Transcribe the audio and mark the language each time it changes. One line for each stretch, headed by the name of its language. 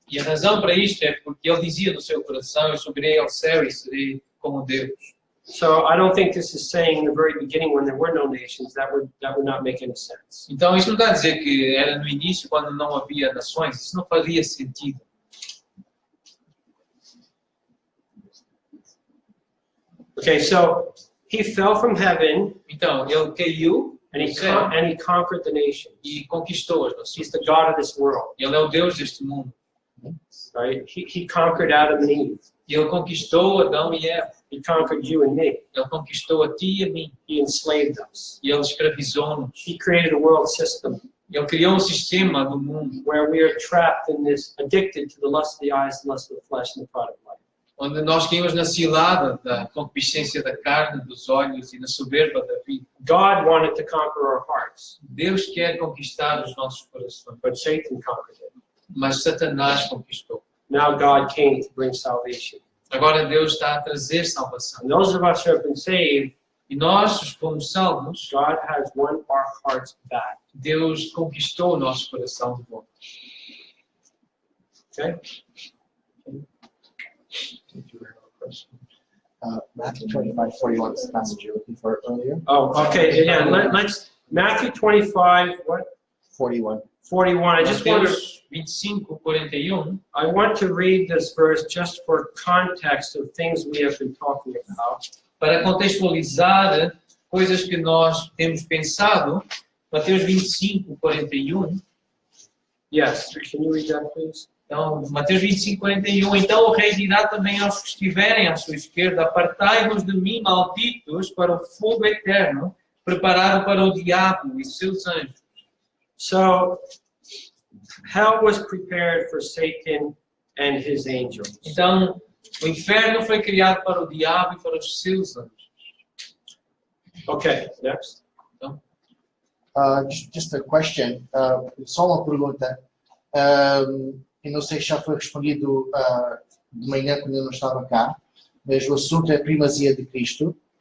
Portuguese: E a razão para isto é porque ele dizia no seu coração, eu subirei ao céu e serei como Deus.
English: So I don't think this is saying in the very beginning when there were no nations, that would not make any sense.
Portuguese: Então, isto não está a dizer que era no início, quando não havia nações. Isso não fazia sentido.
English: Okay, so he fell from heaven
Portuguese: Então, ele caiu
English: and he
Portuguese: do céu
English: and he conquered the nations.
Portuguese: e conquistou as nações.
English: He's the God of this world,
Portuguese: Ele é o Deus deste mundo.
English: right? He conquered Adam and Eve.
Portuguese: E ele conquistou Adão e Eva.
English: He conquered you and me.
Portuguese: Ele conquistou a ti e a mim.
English: He enslaved us.
Portuguese: E ele escravizou-nos.
English: He created a world system
Portuguese: Ele criou um sistema do mundo
English: where we are trapped in this, addicted to the lust of the eyes, the lust of the flesh, and the pride of life.
Portuguese: onde nós caímos na cilada da concupiscência da carne, dos olhos e na soberba da vida.
English: God wanted to conquer our hearts,
Portuguese: Deus quer conquistar os nossos corações,
English: but Satan conquered it.
Portuguese: mas Satanás conquistou.
English: Now God came to bring salvation.
Portuguese: Agora Deus está a trazer salvação.
English: And those of us who have been saved,
Portuguese: E nós, os que fomos salvos,
English: God has won our hearts back.
Portuguese: Deus conquistou o nosso coração de volta.
English: Okay? Matthew 25:41 is the passage you're looking for earlier. Oh, okay. Yeah. Let's Matthew 25. What? 41. 41. I just want to.
Portuguese: Mateus 25:41.
English: I want to read this verse just for context of things we have been talking about.
Portuguese: Para contextualizar coisas que nós temos pensado, Mateus 25:41.
English: Yes. Can you read that, please?
Portuguese: Então, Mateus 25:41. Então o rei dirá também aos que estiverem à sua esquerda: apartai-vos de mim, malditos, para o fogo eterno, preparado para o diabo e seus anjos.
English: So, hell was prepared for Satan and his angels.
Portuguese: Então, o inferno foi criado para o diabo e para os seus anjos.
English: Okay, next. Just a question.
Portuguese: Só uma pergunta. Eu não sei se já foi respondido de manhã quando eu não estava cá, mas o assunto é a primazia de Cristo.